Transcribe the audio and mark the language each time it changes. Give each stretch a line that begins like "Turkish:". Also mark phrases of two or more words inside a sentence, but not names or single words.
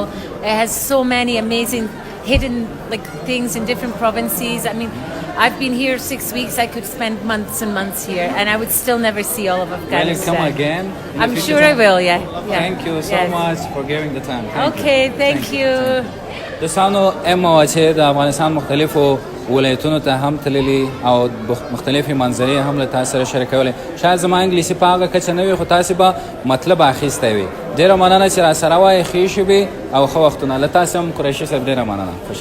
English: It has so many amazing hidden things in different provinces. I mean, I've been here 6 weeks. I could spend months and months here, and I would still never see all of Will you Afghanistan. come again? in the I'm future sure I time? will. Yeah. Thank you so Yes. much for giving the time. Thank Okay. Thank you.
Pashto: دوستانو ایما چې د افغانستان مختلفو ولایتونو ته هم تللي او مختلفې منظرې هم له تاسو سره شریکولی. شاید زما انګلیسي په هغه کچه نه وي خو تاسې به مطلب اخیستی وي. ډېره مننه چې راسره وایې، ښې شوې او ښه وختونه. له تاسې هم قریشي صاحب ډېره مننه.